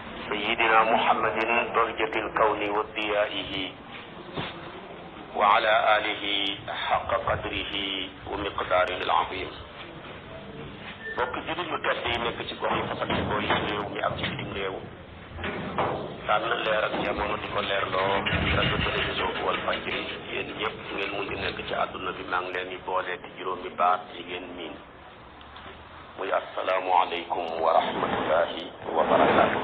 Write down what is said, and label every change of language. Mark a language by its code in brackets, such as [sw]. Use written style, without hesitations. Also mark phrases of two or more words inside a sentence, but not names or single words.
[ar] سيدنا محمد بهجة الكون وضيائه وعلى آله حق قدره ومقداره العظيم. [wo] bokk jullit yu tedd yi nekk ci gox yi fasantikoo yi réew mi ak ci bitim réew tànn leer ak jamono di ko leerloo rajo télévision bu Walfadjri yéen ñëpp ngeen mun di nekk ci àdduna bi maa ngi leen di boole di juróomi baat yi ngeen miin muy [ar] السلام عليكم ورحمة الله وبركاته.